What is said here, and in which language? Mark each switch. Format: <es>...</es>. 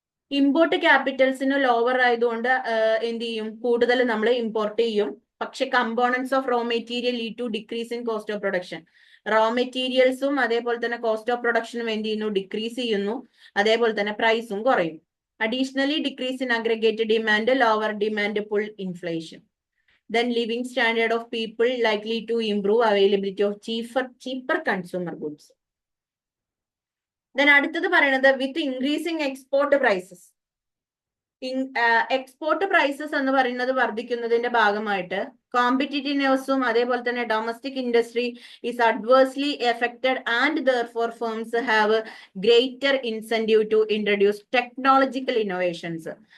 <ml>Import ക്യാപിറ്റൽസിന് lower ആയതുകൊണ്ട് എന്ത് ചെയ്യും, കൂടുതൽ നമ്മൾ ഇമ്പോർട്ട് ചെയ്യും.</ml> <en>പക്ഷെ components of raw material lead to decrease in cost of production.</en> <ml>Raw മെറ്റീരിയൽസും അതേപോലെ തന്നെ കോസ്റ്റ് ഓഫ് പ്രൊഡക്ഷനും എന്ത് ചെയ്യുന്നു, ഡിക്രീസ് ചെയ്യുന്നു. അതേപോലെ തന്നെ പ്രൈസും കുറയും.</ml> <en>Additionally decrease in aggregate demand, lower demand pull inflation. Then living standard of people likely to improve availability of cheaper consumer goods. Then</en> <ml>അടുത്തത് പറയുന്നത്</ml> <en>With increasing export prices. Export prices</en> <ml>എന്ന് പറയുന്നത് വർദ്ധിക്കുന്നതിന്റെ ഭാഗമായിട്ട് കോമ്പറ്റീറ്റീവ്നെസ്സും അതേപോലെ തന്നെ</ml> <en>Domestic industry is adversely affected and therefore firms have greater incentive to introduce technological innovations.</en>